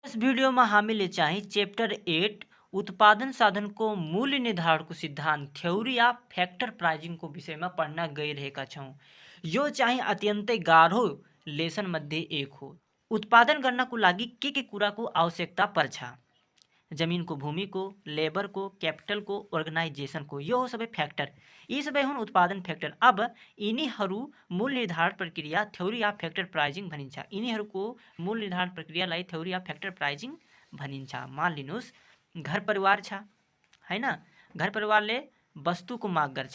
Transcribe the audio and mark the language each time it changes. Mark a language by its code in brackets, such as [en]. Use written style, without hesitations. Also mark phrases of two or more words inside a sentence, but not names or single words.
[hi] इस वीडियो में हामीले चाहिँ चैप्टर 8 उत्पादन साधन को मूल्य निर्धारण को सिद्धांत थ्योरी या [en] factor pricing [hi] को विषय में पढ़ना गइरहेका छौँ। [ne] यो चाहिँ अत्यन्तै गाह्रो लेसन मध्ये एक हो। उत्पादन गर्नको लागि के कुराको आवश्यकता पर्छ? जमीन को, भूमि को, लेबर को, कैपिटल को, ऑर्गेनाइजेशन को, यो हो सबै फैक्टर। यी सबै हुन् उत्पादन फैक्टर। अब यिनीहरू मूल्य निर्धारण प्रक्रिया थ्योरी या [en] factor pricing [ne] भनिन्छ। यिनीहरूको मूल्य निर्धारण प्रक्रियालाई थ्योरी या [en] factor pricing [ne] भनिन्छ। मान लिनुहोस् घर परिवार छ हैन, घर परिवारले वस्तुको माग गर्छ।